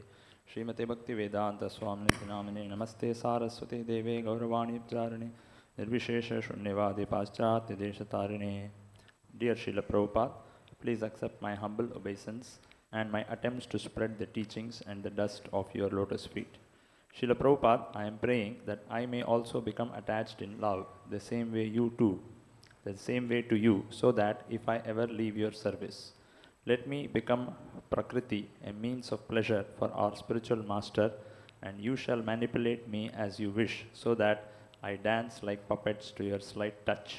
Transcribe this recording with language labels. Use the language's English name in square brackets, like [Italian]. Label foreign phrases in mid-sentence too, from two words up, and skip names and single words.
[Sanskrit] श्रीमते भक्तिवेदांत स्वामिनिति नामिने नमस्ते सारस्वते देवे गौरवाणी प्रचारिणे निर्विशेष शून्यवादी पाश्चात्य देशतारिणे. [English] Dear Srila Prabhupada, please accept my humble obeisance and my attempts to spread the teachings and the dust of your lotus feet. Srila Prabhupada, I am praying that I may also become attached in love the same way to you, so that if I ever leave your service, let me become Prakriti, a means of pleasure for our spiritual master, and you shall manipulate me as you wish, so that I dance like puppets to your slight touch.